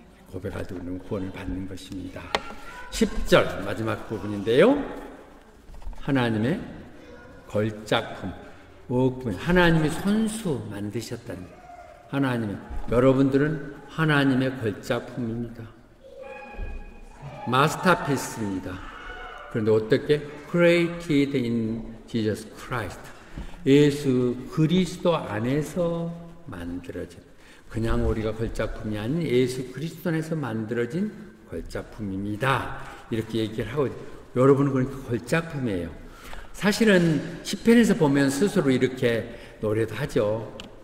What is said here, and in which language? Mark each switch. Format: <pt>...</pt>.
<ko>고백할 때 우리는 구원을 받는 것입니다. 10절 마지막 부분인데요. 하나님의 걸작품, 하나님이 손수 만드셨다는 하나님의 여러분들은 하나님의 걸작품입니다. 마스터피스입니다. 그런데 어떻게?</ko> <en>Created in Jesus Christ.</en> <ko>예수 그리스도 안에서 만들어진 그냥 우리가 걸작품이 아닌 예수 그리스도 안에서 만들어진 걸작품입니다. 이렇게 얘기를 하고 여러분은 그러니까 걸작품이에요. 사실은 시편에서 보면 스스로 이렇게 노래도 하죠.</ko>